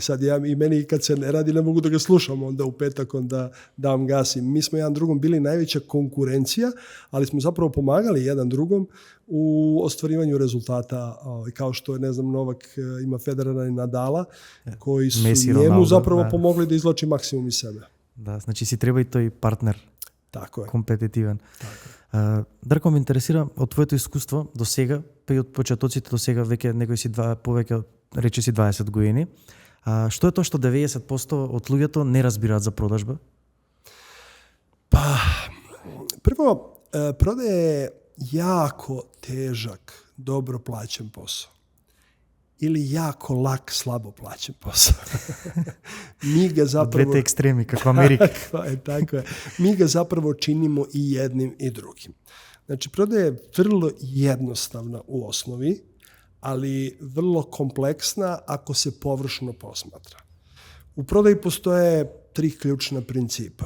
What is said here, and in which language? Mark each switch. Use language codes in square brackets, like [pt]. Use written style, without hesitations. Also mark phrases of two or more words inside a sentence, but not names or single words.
[sr] Sad i meni kad se ne radi ne mogu da ga slušam, onda u petak onda dam gas. I mi smo jedan drugom bili najveća konkurencija, ali smo zapravo pomagali jedan drugom u ostvarivanju rezultata, kao što je, Novak ima Federera i Nadala, koji su njemu zapravo pomogli da izvlači maksimum iz sebe. [mk] Да, значи си треба и тој партнер. Тако е. Компетитивен. Тако е. Дарко, ме интересира од твоето искуство до сега, па и од почетоците до сега, веќе некој си повеќе, рече си 20 години. Што е тоа што 90% од луѓето не разбираат за продажба? [sr] Pa, prvo, prodaja je jako težak, dobro plaćen posao. Ili jako lak, slabo plaćen posao. Mi ga zapravo... [mk] Двете екстреми, како Америка. [sr] Tako je. Mi ga zapravo činimo i jednim i drugim. Znači, prodaja je vrlo jednostavna u osnovi, ali vrlo kompleksna ako se površno posmatra. U prodaji postoje 3 ključna principa.